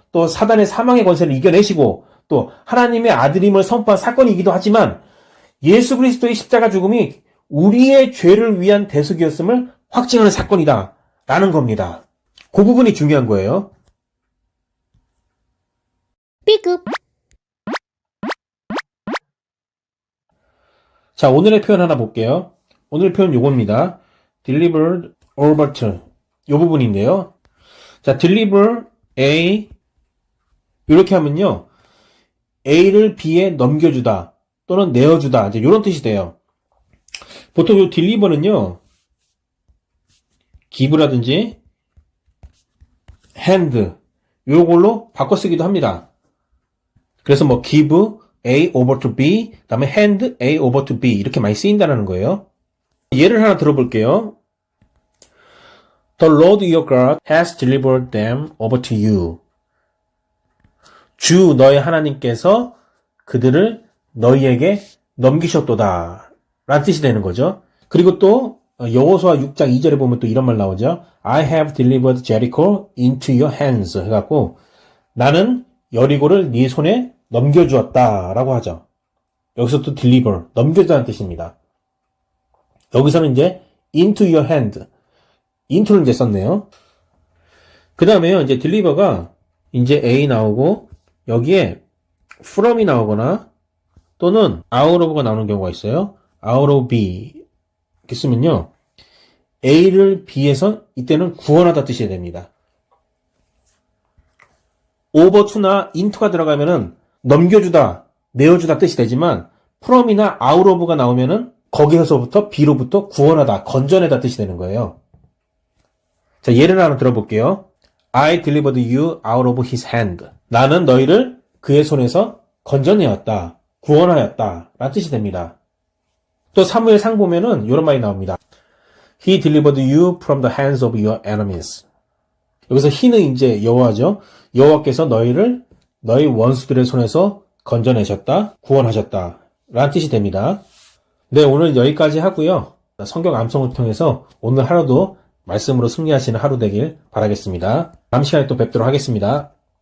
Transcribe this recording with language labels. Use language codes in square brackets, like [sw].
[ko] 또 사단의 사망의 권세를 이겨내시고 또 하나님의 아들임을 선포한 사건이기도 하지만 예수 그리스도의 십자가 죽음이 우리의 죄를 위한 대속이었음을 확증하는 사건이다 라는 겁니다. 그 부분이 중요한 거예요. 삐급. 자, 오늘의 표현 하나 볼게요. 오늘 표현 요겁니다. delivered over to 요 부분인데요. 자, deliver A 이렇게 하면요, A를 B에 넘겨주다 또는 내어주다, 이제 이런 뜻이 돼요. 보통 요 deliver는요, give라든지 hand 요걸로 바꿔 쓰기도 합니다. 그래서 뭐 [en] give A over to B, [ko] 그 다음에 [en] hand A over to B [ko] 이렇게 많이 쓰인다는 거예요. 예를 하나 들어볼게요. [en] The Lord your God has delivered them over to you. [ko] 주 너의 하나님께서 그들을 너희에게 넘기셨도다 라는 뜻이 되는 거죠. 그리고 또 여호수아 6장 2절에 보면 또 이런 말 나오죠. [en] I have delivered Jericho into your hands [ko] 해갖고 나는 여리고를 네 손에 넘겨주었다 라고 하죠. 여기서 또 deliver, 넘겨주다는 뜻입니다. 여기서는 이제 [en] into your hand, [ko] into를 이제 썼네요. 그 다음에요, 이제 deliver가 이제 A 나오고 여기에 from이 나오거나 또는 out of가 나오는 경우가 있어요. out of B 이렇게 쓰면요. A를 B에서 이때는 구원하다 뜻이 됩니다. over to나 into가 들어가면은 넘겨주다, 내어주다 뜻이 되지만 from이나 out of가 나오면은 거기서부터 B로부터 구원하다, 건져내다 뜻이 되는 거예요. 자, 예를 하나 들어볼게요. [en] I delivered you out of his hand. [ko] 나는 너희를 그의 손에서 건져내었다, 구원하였다 라는 뜻이 됩니다. 또 사무엘 상 보면은 이런 말이 나옵니다. [en] He delivered you from the hands of your enemies. [ko] 여기서 he는 이제 여호와죠. 여호와께서 너희를 너희 원수들의 손에서 건져내셨다, 구원하셨다 라는 뜻이 됩니다. 네, 오늘 여기까지 하고요. 성경 암송을 통해서 오늘 하루도 말씀으로 승리하시는 하루 되길 바라겠습니다. 다음 시간에 또 뵙도록 하겠습니다.